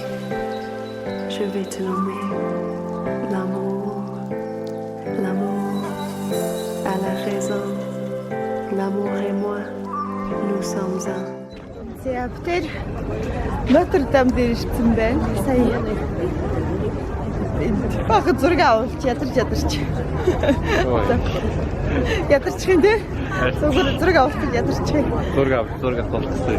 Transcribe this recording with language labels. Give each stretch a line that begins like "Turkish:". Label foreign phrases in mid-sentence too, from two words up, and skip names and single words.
French: Je vais te nommer l'amour, l'amour à la raison, l'amour et moi, nous sommes un.
Mongolian: За бүтээр Нотр-Дам дээр ирсэн байна. Сая баг зураг авалч ядарч. Ядарчих юм тий? Зураг авалч ядарч. Зураг авалцсан.